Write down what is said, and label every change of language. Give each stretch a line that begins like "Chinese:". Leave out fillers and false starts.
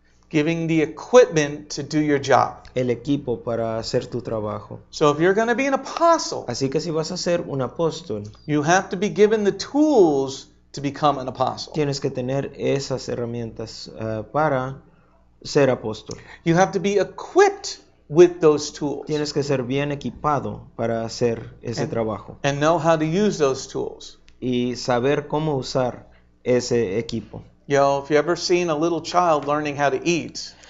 English: Giving the equipment to do your job.
Spanish: El equipo para hacer tu trabajo.
English: So if you're going to be an apostle,
Spanish: Así que si vas a ser un apóstol,
English: you have to be given the tools to become an apostle.
Spanish: tienes que tener esas herramientas para ser apóstol.
English: You have to be equipped with those tools
Spanish: Tienes que ser bien equipado para hacer ese trabajo
English: and know how to use those tools.
Spanish: y saber cómo usar ese equipo.
English: You know, if you ever seen a little child learning how to eat,